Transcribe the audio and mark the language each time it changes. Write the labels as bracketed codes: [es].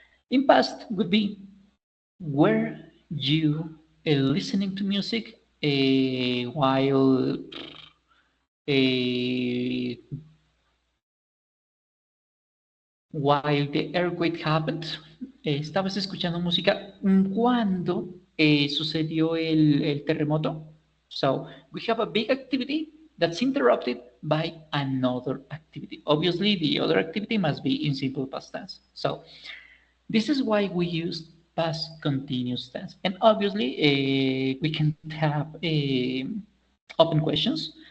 [en] In past would be, were you listening to music while the earthquake happened? [es] ¿Estabas escuchando música cuando sucedió el terremoto? [en] So we have a big activity that's interrupted by another activity. Obviously, the other activity must be in simple past tense. So this is why we use past continuous tense. And obviously, we can have open questions.